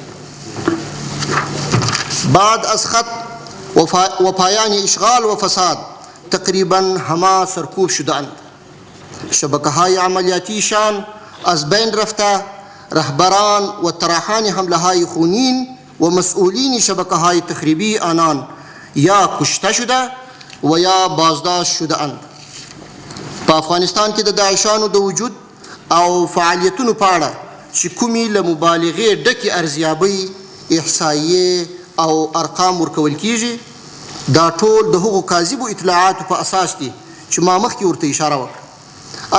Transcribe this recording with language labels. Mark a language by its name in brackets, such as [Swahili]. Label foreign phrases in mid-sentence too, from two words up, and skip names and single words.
[Persian] بعد از خط و پایان اشغال و فساد تقریبا همه سرکوب شدند. شبکه‌های عملیاتیشان از بین رفته، رهبران و طراحان حمله‌های خونین و مسئولین شبکه‌های تخریبی آنان یا کشته شده و یا بازداشت شدهاند. [Pashto] په افغانستان کې د داعشانو د وجود او فعالیتونو په اړه چې کومې له مبالغې ډکې ارزیابۍ، احصایې او ارقام ورکول کیږي، دا ټول د هغو کاذبو اطلاعاتو په اساس دي چې ما مخکې ورته اشاره وکړه.